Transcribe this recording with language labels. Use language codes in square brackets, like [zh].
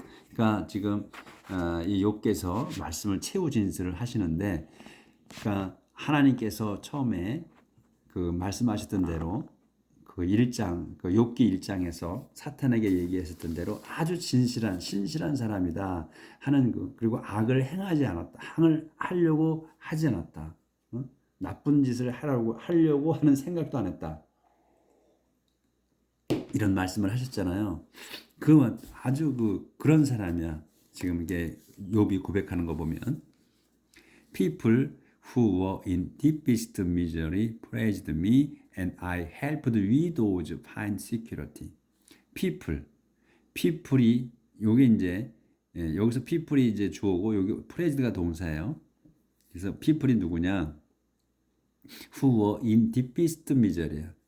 [ko] 그러니까 지금 이 욥기에서 말씀을 최후 진술을 하시는데, 그러니까 하나님께서 처음에 그 말씀하셨던 대로 그 1장, 그 욥기 1장에서 사탄에게 얘기했었던 대로 아주 신실한 사람이다 하는 그리고 악을 행하지 않았다. 악을 하려고 하지 않았다. 나쁜 짓을 하려고 하는 생각도 안 했다. 이런 말씀을 하셨잖아요. 아주 그런 사람이야. 지금 이게 욥이 고백하는 거 보면, [en] people who were in deepest misery praised me, and I helped widows find security. [ko] people이 요게 이제 여기서 people이 이제 주어고 여기 praised가 동사예요. 그래서 people이 누구냐? [en] who were in deepest misery,